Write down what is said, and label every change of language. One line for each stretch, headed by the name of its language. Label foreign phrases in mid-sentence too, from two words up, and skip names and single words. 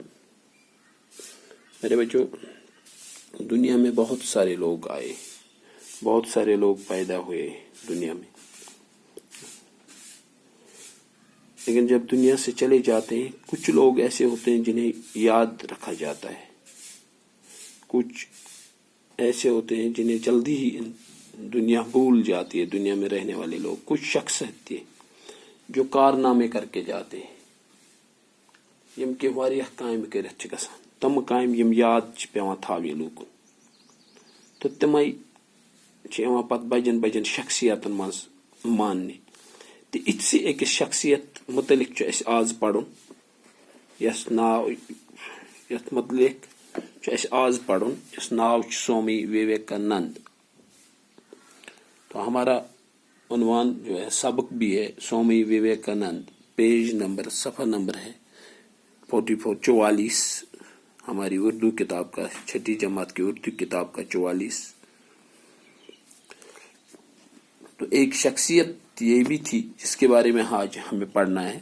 Urdu: میرے بچوں، دنیا میں بہت سارے لوگ آئے، بہت سارے لوگ پیدا ہوئے دنیا میں، لیکن جب دنیا سے چلے جاتے ہیں کچھ لوگ ایسے ہوتے ہیں جنہیں یاد رکھا جاتا ہے، کچھ ایسے ہوتے ہیں جنہیں جلدی ہی دنیا بھول جاتی ہے. دنیا میں رہنے والے لوگ، کچھ شخص ہوتے ہیں جو کارنامے کر کے جاتے ہیں،
Kashmiri: یم کہ واریاہ کامہِ کٔرِتھ چھِ گژھان، تم کامہِ یم یاد چھِ پیوان تھاوٕنۍ لوٗکن، تہٕ تِمے چھِ یِوان پتہٕ بجن بجن شخصیتن منٛز ماننہِ. تہٕ یِتھسٕے أکِس شخصیت متعلق چھُ اَسہِ آز پرُن، یتھ متعلق چھُ اَسہِ آز پرُن یس ناو چھُ سوامی وویکانند.
Urdu: تو ہمارا عنوان جو ہے سبق بھی ہے سوامی وویکانند.
English: page number,
Urdu: صفحہ نمبر ہے 44 ہماری اردو کتاب کا، چھٹی جماعت کی اردو کتاب کا 44. تو ایک شخصیت یہ بھی تھی جس کے بارے میں آج ہمیں پڑھنا ہے.